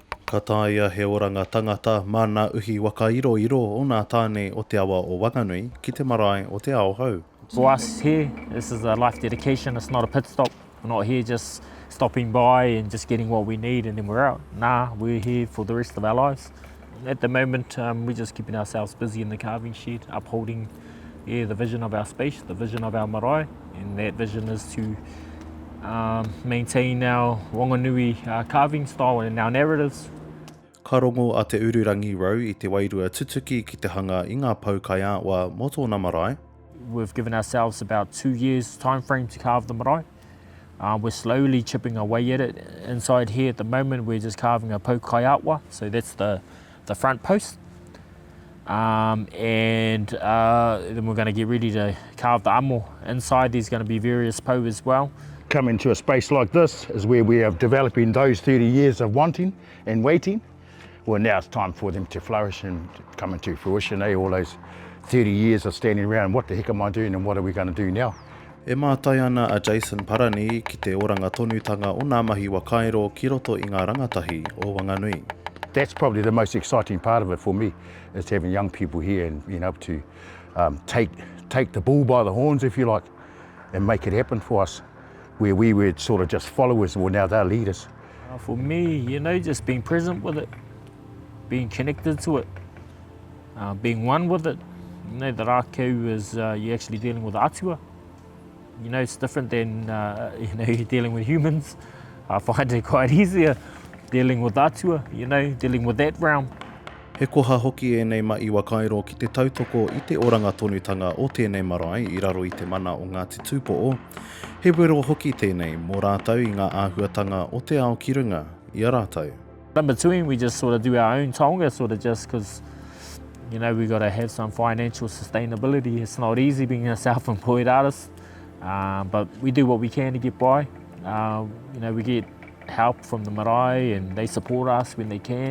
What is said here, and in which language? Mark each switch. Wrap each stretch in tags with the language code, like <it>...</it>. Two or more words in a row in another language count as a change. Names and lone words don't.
<mi>Ka taia he oranga tangata mana uhi whakairo o nā tāne o te awa o Whanganui ki te marae o Te Ao Hou.</mi> <en>For us here, this is a life dedication. It's not a pit stop. We're not here just stopping by and just getting what we need and then we're out. Nah, we're here for the rest of our lives. At the moment, we're just keeping ourselves busy in the carving shed, upholding the vision of our space, the vision of our marae, and that vision is to maintain our Whanganui carving style and our narratives.</en> <mi>Ka rongo a te ururangi rau i te wairua tutuki ki te hanga i ngā pau kai awa mo tōna marae.</mi> <en>We've given ourselves about 2 years time frame to carve the marae. We're slowly chipping away at it. Inside here at the moment, we're just carving a</en> <mi>pau kai awa,</mi> <en>so that's the front post. And then we're going to get ready to carve the amo. Inside there's going to be various pau as well. Come into a space like this is where we are developing those 30 years of wanting and waiting. Well, now it's time for them to flourish and come into fruition. All those 30 years of standing around, what the heck am I doing and what are we going to do now?</en> <mi>E mātai ana a Jason Parani ki te oranga tonutanga o ngā mahi whakairo ki roto i ngā rangatahi o Whanganui.</mi> <en>That's probably the most exciting part of it for me, is having young people here and being able to take the bull by the horns, if you like, and make it happen for us, where we were sort of just followers, well now they're leaders. For me, just being present with it, being connected to it, being one with it. The rākau is you're actually dealing with atua. It's different than you're dealing with humans. I find it quite easier dealing with atua, dealing with that realm.</en> <mi>He koha hoki e nei mai whakairo ki te tautoko i te oranga tonutanga o tēnei marae i raro i te mana o ngā te tūpo'o. He wero hoki tēnei mō rātau i ngā āhuatanga o te ao ki runga i a rātau.</mi> <en>In between, we just sort of do our own taonga, sort of just because, we got to have some financial sustainability. It's not easy being a self-employed artist, but we do what we can to get by. We get help from the marae and they support us when they can.</en>